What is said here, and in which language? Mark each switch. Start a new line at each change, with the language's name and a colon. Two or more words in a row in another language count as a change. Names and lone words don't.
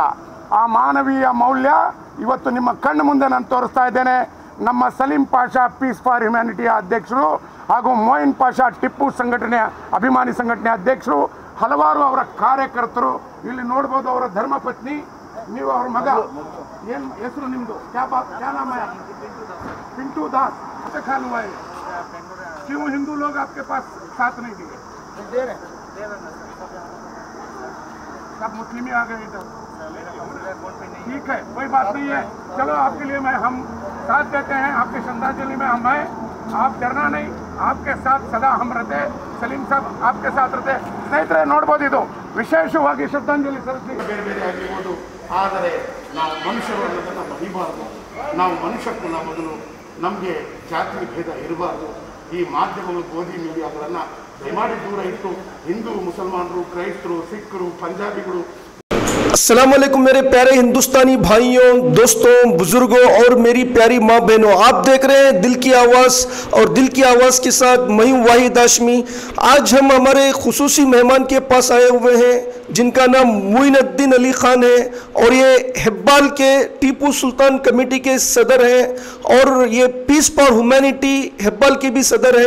Kannada: ಆ ಮಾನವೀಯ ಮೌಲ್ಯ ಇವತ್ತು ನಿಮ್ಮ ಕಣ್ಣು ಮುಂದೆ ನಾನು ತೋರಿಸ್ತಾ ಇದ್ದೇನೆ. ನಮ್ಮ ಸಲೀಂ ಪಾಷಾ ಪೀಸ್ ಫಾರ್ ಹ್ಯುಮ್ಯಾನಿಟಿಯ ಅಧ್ಯಕ್ಷರು ಹಾಗೂ ಮೊಯಿನ್ ಪಾಷಾ ಟಿಪ್ಪು ಸಂಘಟನೆಯ ಅಭಿಮಾನಿ ಸಂಘಟನೆಯ ಅಧ್ಯಕ್ಷರು, ಹಲವಾರು ಅವರ ಕಾರ್ಯಕರ್ತರು ಇಲ್ಲಿ ನೋಡ್ಬೋದು. ಅವರ ಧರ್ಮಪತ್ನಿ, ನೀವು ಅವ್ರ ಮಗ, ಏನು ಹೆಸರು ನಿಮ್ಮದು?
Hindi: क्या नाम है? पिंटू दास। खान हुआ है क्यों हिंदू लोग आपके पास साथ नहीं दिए? सब मुस्लिम ही आ गए इधर। ठीक है, कोई बात नहीं है। चलो आपके लिए हम साथ देते हैं, आपके श्रद्धांजलि में हम आए। आप डरना नहीं, आपके साथ सदा हम रहते। सलीम साहब आपके साथ रहते।
Kannada: ಸ್ನೇಹಿತರೆ ನೋಡ್ಬೋದು, ಇದು ವಿಶೇಷವಾಗಿ ಶ್ರದ್ಧಾಂಜಲಿ ಸಲ್ಲಿಸಿ ಬೇರೆ ಬೇರೆ ಆಗಿರ್ಬೋದು. ಆದರೆ ನಾವು ಮನುಷ್ಯರು ಅನ್ನೋದನ್ನು ಮರಿಬಾರ್ದು. ನಾವು ಮನುಷ್ಯತ್ವನ ಮೊದಲು, ನಮಗೆ ಜಾತಿ ಭೇದ ಇರಬಾರ್ದು. ಈ ಮಾಧ್ಯಮಗಳು ಗೋಧಿ ಮೀಡಿಯಾಗಳನ್ನು ದಯಮಾಡಿ ದೂರ ಇಟ್ಟು ಹಿಂದೂ ಮುಸಲ್ಮಾನರು, ಕ್ರೈಸ್ತರು, ಸಿಖ್ರು, ಪಂಜಾಬಿಗಳು
Arabic: السلام عليكم
Hindi: मेरे प्यारे हिंदुस्तानी भाइयों, दोस्तों, बुजुर्गों और मेरी प्यारी माँ बहनों, आप देख रहे हैं दिल की आवाज़ और दिल की आवाज़ के साथ मैं हूँ वाहिद हाशमी। आज हम हमारे खुसूसी मेहमान के पास आए हुए हैं जिनका नाम मोइनुद्दीन अली ख़ान है और ये हिब्बाल के टीपू सुल्तान कमेटी के सदर हैं और ये पीस फॉर ह्यूमैनिटी हिब्बाल के भी सदर हैं।